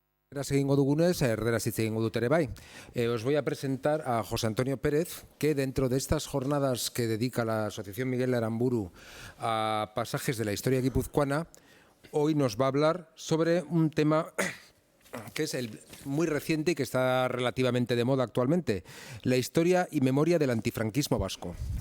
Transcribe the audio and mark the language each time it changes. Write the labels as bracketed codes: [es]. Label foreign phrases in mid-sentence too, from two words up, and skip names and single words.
[eu] Erderaz egingo dugunez, erderaz hitz egingo dut ere bai. [es] Os voy a presentar a José Antonio Pérez, que dentro de estas jornadas que dedica la Asociación Miguel Aramburu a pasajes de la historia guipuzcoana, hoy nos va a hablar sobre un tema que es muy reciente y que está relativamente de moda actualmente, la historia y memoria del antifranquismo vasco.